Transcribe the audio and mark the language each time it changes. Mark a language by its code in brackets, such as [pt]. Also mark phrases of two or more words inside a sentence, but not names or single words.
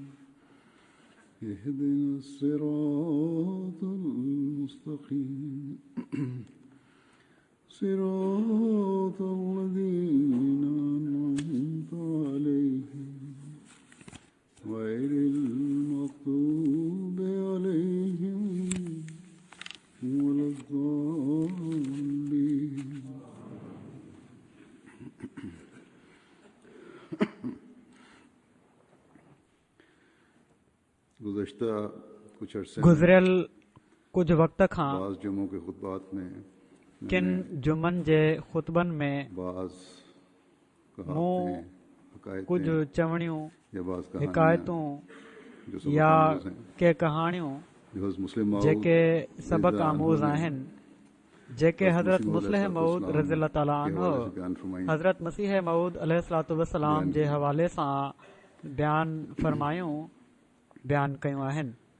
[ar] اهدنا الصراط المستقيم صراط الذين أنعمت عليهم غير المغضوب عليهم ولا الضالين. [sd] गुज़िरियल कुझु वक़्त खां [ur] जुमों के खुतबात में [sd] किन जुमन जे ख़ुतबनि में मूं कुझु चवणियूं हिकायतूं या के कहाणियूं जेके सबक़ आमूज़ आहिनि जेके हज़रत मुस्लिह मऊद [ar] رضي الله تعالى عنه [sd] हज़रत मसीह मऊद [ar] عليه الصلاة والسلام [sd] जे हवाले सां बयान कयूं आहिनि।